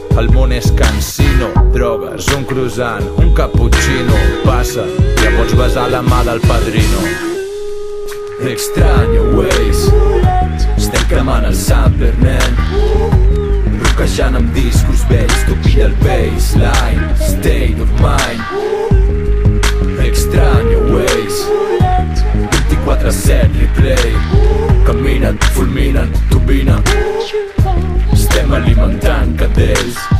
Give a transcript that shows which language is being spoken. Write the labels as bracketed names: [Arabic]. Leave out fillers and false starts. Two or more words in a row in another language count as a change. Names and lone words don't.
[Catalan] El món és cansino, drogues, un croissant, un cappuccino. Passa, ja pots besar la mà del padrino. Extraño Ways, estem cremant el sampler, nen. Roquejant amb discos vells, tu pilla el baseline, [English] state of mind. [Catalan] Extraño Ways, 24/7 replay. Caminen, fulminen, turbinen. Estem alimentant cadells.